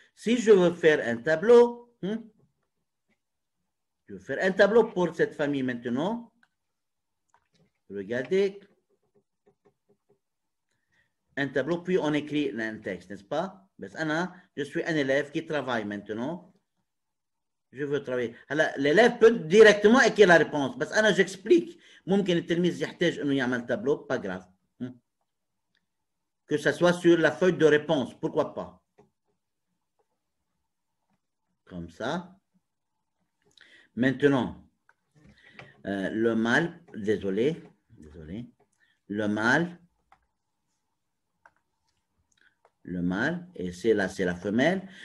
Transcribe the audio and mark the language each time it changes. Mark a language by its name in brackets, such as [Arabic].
[French] Si je veux faire un tableau, je veux faire un tableau pour cette famille maintenant. Regardez. Un tableau, puis on écrit un texte, n'est-ce pas? Mais je suis un élève qui travaille maintenant. Je veux travailler. L'élève peut directement écrire la réponse. Mais j'explique. [Arabic] ممكن التلميذ يحتاج انه يعمل tableau, [French] pas grave. Que ça soit sur la feuille de réponse, pourquoi pas? Comme ça. Maintenant, le mâle, désolé, le mâle, et c'est là, c'est la femelle.